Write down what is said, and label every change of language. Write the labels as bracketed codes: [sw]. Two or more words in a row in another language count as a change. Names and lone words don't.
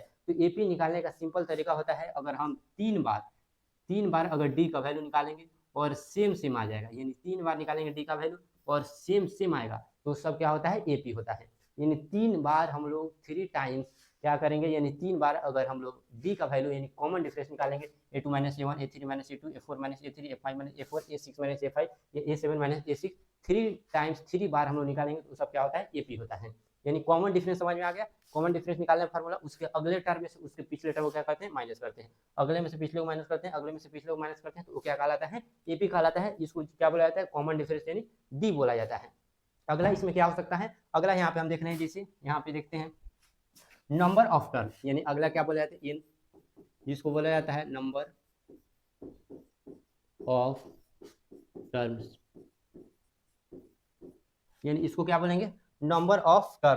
[hi] तो एपी निकालने का सिंपल तरीका होता है, अगर हम 3 बार अगर डी का वैल्यू निकालेंगे और सेम आ जाएगा, यानी 3 बार निकालेंगे डी का वैल्यू और सेम आएगा, तो सब क्या होता है एपी होता है। यानी 3 बार हम लोग 3 टाइम्स क्या करेंगे, यानी 3 बार अगर हम लोग डी का वैल्यू यानी [en] common difference [hi] निकालेंगे, a2 माइनस a1, a3 माइनस a2, a4 माइनस a3, a5 माइनस a4, a6 माइनस a5, a7 माइनस a6, 3 टाइम्स 3 बार हम लोग निकालेंगे तो सब क्या होता है एपी होता है। यानी [en] common difference [hi] समझ में आ गया। [en] common difference [hi] निकालने का फार्मूला उसके अगले टर्म में से उसके पिछले टर्म को क्या करते हैं, माइनस करते हैं, अगले में से पिछले को माइनस करते हैं, अगले में से पिछले को माइनस करते हैं, तो वो क्या कहलाता है एपी कहलाता है। इसको क्या बोला जाता है, [en] common difference [hi] यानी डी बोला जाता है। अगला इसमें क्या हो सकता है, अगला यहाँ पे हम देख रहे हैं, जैसे यहाँ पे देखते हैं [en] number of term, [hi] यानी अगला क्या बोला जाता है इन, जिसको बोला जाता है [en] number of terms, [hi] यानी इसको क्या बोलेंगे [en] number of term.